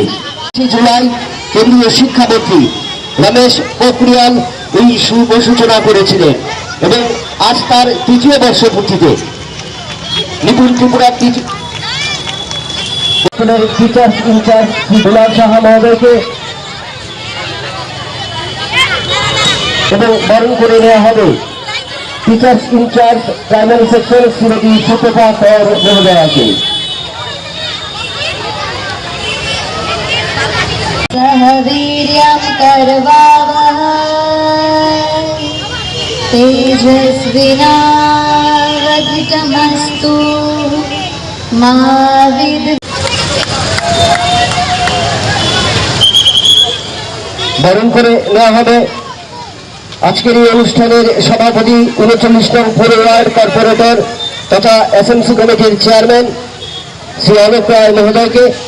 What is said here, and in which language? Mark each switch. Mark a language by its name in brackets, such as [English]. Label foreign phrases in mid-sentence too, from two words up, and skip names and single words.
[Bangla] জুলাই কেন্দ্রীয় শিক্ষামন্ত্রী রমেশ পোখরিয়াল এই শুভ সূচনা করেছিলেন এবং আজ তার ৩য় বর্ষপূর্তিতে নিপুণ ত্রিপুরা [English] teachers in-charge [Bangla] শ্রী দুলাল সাহা মহোদয়কে এবং বরণ করে নেওয়া হবে [English] teachers in-charge primary section [Bangla] শ্রীমতী সুতপা কর মহোদয়াকে। [Sanskrit] वीर्यं करवावहै तेजस्विनावधितमस्तु मा [Bangla] বরণ করে নেওয়া হবে আজকের এই অনুষ্ঠানের সভাপতি ৩৯ নং পুর [English] ward corporator [Bangla] তথা [English] SMC committee-r chairman [Bangla] শ্রী অলোক রায় মহোদয়কে।